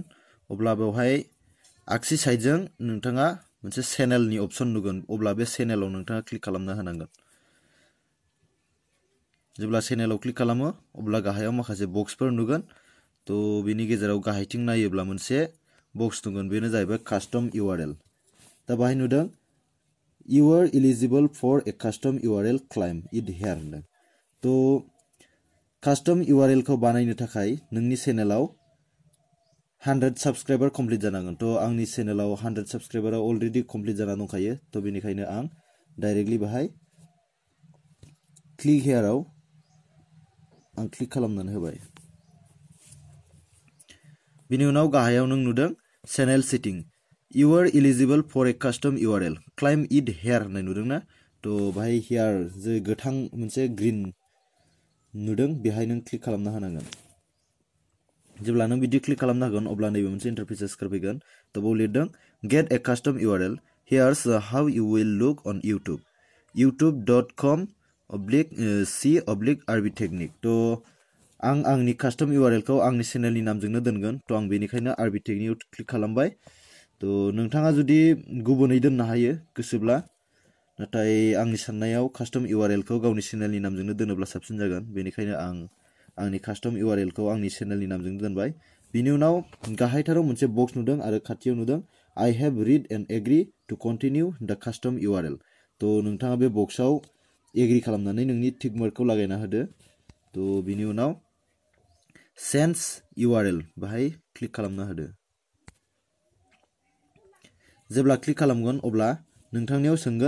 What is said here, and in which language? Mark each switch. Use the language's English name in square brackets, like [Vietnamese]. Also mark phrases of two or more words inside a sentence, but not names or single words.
[Bodo] अब्ला बेवहाय आगसि साइडजों नोंथाङा मोनसे चेनेलनि अपसन नुगोन. अब्ला बे चेनेलाव नोंथाङा क्लिक खालामना होनांगोन. जेब्ला चेनेलाव क्लिक खालामो अब्ला गाहायाव माखासे बक्सफोर नुगोन. थ' बिनि गेजेराव गाहायथिं नायोब्ला मोनसे बक्स नुगोन. बेनो जाहैबाय [English] custom URL. [Bodo] दा बाहाय नुदों [English] You are eligible for a custom URL claim it here [Bodo] होनदों. थ' [English] custom URL [Bodo] खौ बानायनो थाखाय नोंनि चेनेलाव 100 साबस्क्राइबार कमप्लिट जानांगोन. थ' आंनि चेनेलाव 100 साबस्क्राइबारा अलरेडि कमप्लिट जाना दंखायो. थ' बेनिखायनो आं डाइरेक्टलि बाहाय क्लिक हेयाराव आं क्लिक खालामनानै होबाय. बिनि उनाव गाहायाव नों नुदों [English] channel setting You are eligible for a custom URL claim it here [Bodo] होननाय नुदों ना. थ' बाहाय हियार जे गोथां मोनसे ग्रीन नुदों बेहाय नों क्लिक खालामना होनांगोन. जेब्ला नों बिदि क्लिक खालामना होगोन अब्ला नैबे मोनसे इन्टारफेस फैगोन. थ' बेयाव लिरदों [English] Get a custom URL here's how you will look on YouTube youtube.com/c/rbtechnique. [Bodo] थ' आं आंनि [English] custom URL [Bodo] खौ आंनि चेनेलनि नामजोंनो दोनगोन. थ' आं बेनिखायनो RB Technique क्लिक खालामबाय. थ' नोंथाङा जुदि गुबुनै दोननो हायो गोसोब्ला, नाथाय आंनि साननायाव [English] custom URL [Bodo] खौ गावनि चेनेलनि नामजोंनो दोनोब्ला साबसिन जागोन. बेनिखायनो आं आंनि [English] custom URL [Bodo] खौ आंनि चेनेलनि नामजोंनो दोनबाय. बिनि उनाव गाहायथाराव मोनसे बक्स नुदों आरो खाथियाव नुदों [English] I have read and agree to continue the custom URL. [Bodo] थ' नोंथाङा बे बक्सआव एग्रि खालामनानै नोंनि [English] tick mark [Bodo] लागायना होदो. थ' बिनि उनाव [English] Change URL [Bodo] बाहाय क्लिक खालामना होदो. जेब्ला क्लिक खालामगोन अब्ला नोंथांनियाव सोंगोन.